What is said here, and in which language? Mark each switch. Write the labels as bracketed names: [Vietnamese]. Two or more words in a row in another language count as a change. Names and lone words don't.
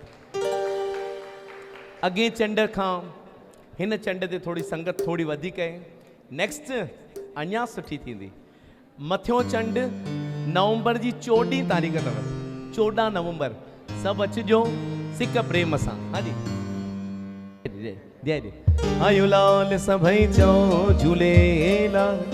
[Sindhi] अॻे चंड खां हिन चंड ते थोरी संगत थोड़ी वधीक आहे। नेक्स्ट अञा सुठी थींदी। मथियों चंड नवंबर जी 14 तारीख़ अथव। 14 नवंबर सभु अचिजो सिक प्रेम सां। हाँ जी जय जय। आयो लाल सभई चओ झूलेलाल।